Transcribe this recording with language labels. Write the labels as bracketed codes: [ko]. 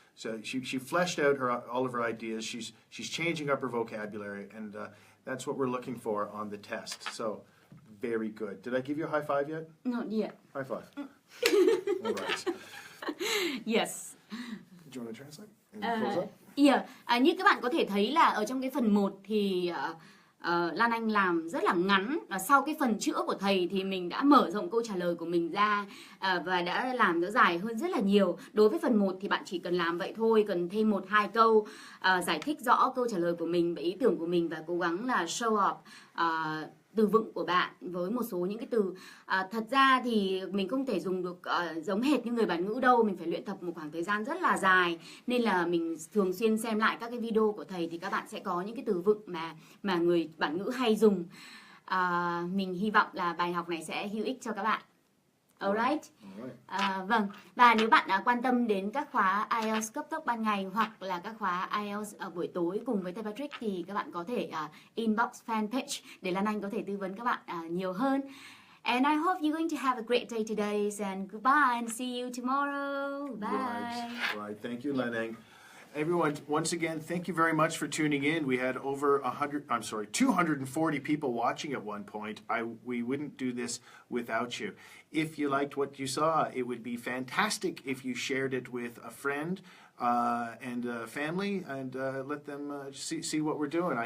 [en] So she fleshed out all of her ideas. She's changing up her vocabulary, and that's what we're looking for on the test. So very good. Did I give you a high five yet? Not yet. High five. All right. Yes. Do you want to translate? Close up? Yeah. [vi] Như các bạn có thể thấy là ở trong cái phần 1 thì Lan Anh làm rất là ngắn. Sau cái phần chữa của thầy thì mình đã mở rộng câu trả lời của mình ra và đã làm nó dài hơn rất là nhiều. Đối với phần 1 thì bạn chỉ cần làm vậy thôi, cần thêm 1-2 câu giải thích rõ câu trả lời của mình và ý tưởng của mình, và cố gắng là [en] show off [vi] từ vựng của bạn với một số những cái từ. Thật ra thì mình không thể dùng được giống hệt như người bản ngữ đâu, mình phải luyện tập một khoảng thời gian rất là dài, nên là mình thường xuyên xem lại các cái video của thầy thì các bạn sẽ có những cái từ vựng mà người bản ngữ hay dùng. Mình hy vọng là bài học này sẽ hữu ích cho các bạn. [en] Alright. [vi] Vâng, và nếu bạn quan tâm đến các khóa IELTS cấp tốc ban ngày hoặc là các khóa IELTS ở buổi tối cùng với thầy Patrick thì các bạn có thể inbox fanpage để Lan Anh có thể tư vấn các bạn nhiều hơn. [en] And I hope you're going to have a great day today, and goodbye and see you tomorrow. Bye. Right. Thank you, Lan Anh. Everyone, once again, thank you very much for tuning in. We had over 240 people watching at one point. We wouldn't do this without you. If you liked what you saw, it would be fantastic if you shared it with a friend and a family, and let them see what we're doing.